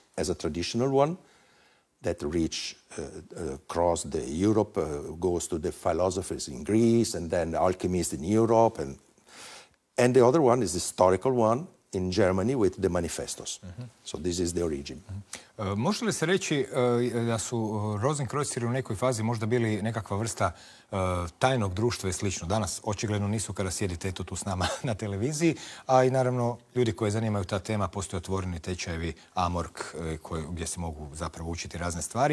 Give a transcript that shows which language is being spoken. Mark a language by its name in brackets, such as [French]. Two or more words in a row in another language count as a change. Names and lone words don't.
[English] Egypt as a traditional one, that reach across Europe, goes to the philosophers in Greece, and then alchemists in Europe, and the other one is the historical one in Germany with the manifestos. So this is the origin. [Croatian] Može li se reći da su Rozenkrojceri u nekoj fazi možda bili nekakva vrsta tajnog društva i slično? Danas očigledno nisu kada sjedite tu s nama na televiziji, a i naravno ljudi koji zanimaju ta tema, postoje otvoreni tečajevi Amork gdje se mogu zapravo učiti razne stvari.